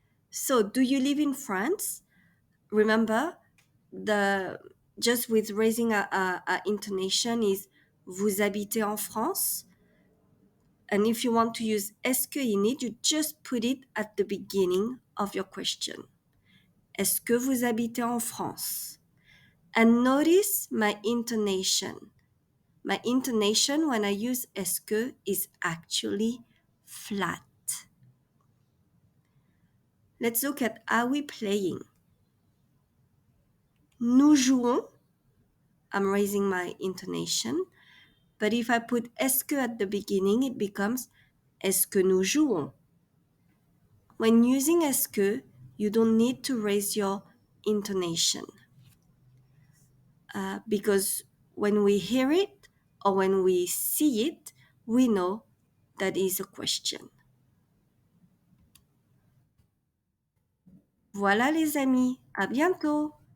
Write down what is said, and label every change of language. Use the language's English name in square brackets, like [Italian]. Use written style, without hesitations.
[English] So, do you live in France? Remember, just with raising a intonation is vous habitez en France? And if you want to use est-ce que in it, you just put it at the beginning of your question. [French] Est-ce que vous habitez en France? [English] And notice my intonation. My intonation when I use est-ce que is actually flat. Let's look at are we playing. Nous jouons. I'm raising my intonation. But if I put est-ce que at the beginning, it becomes est-ce que nous jouons. When using est-ce que, you don't need to raise your intonation. Because when we hear it or when we see it, we know that is a question. [French] Voilà les amis, à bientôt!